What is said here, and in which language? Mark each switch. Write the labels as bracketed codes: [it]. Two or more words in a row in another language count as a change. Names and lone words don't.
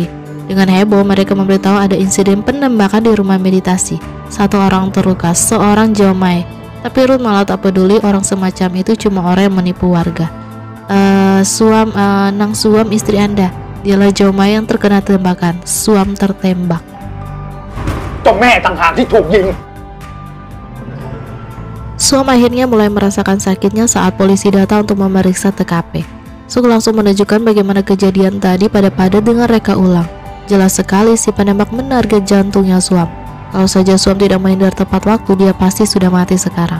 [id] Dengan heboh mereka memberitahu ada insiden penembakan di rumah meditasi. 1 orang terluka, seorang Jomai. Tapi Ruth malah tak peduli, orang semacam itu cuma orang yang menipu warga. Nang Suam istri Anda, dialah Jomai yang terkena tembakan. Suam tertembak. [th] เจ้าแม่ต่างหากที่ถูกยิง [id] Suam akhirnya mulai merasakan sakitnya saat polisi datang untuk memeriksa TKP. Suk langsung menunjukkan bagaimana kejadian tadi pada Padat dengan reka ulang. Jelas sekali si penembak menarget jantungnya Suam. Kalau saja Suam tidak menghindar tepat waktu, dia pasti sudah mati sekarang.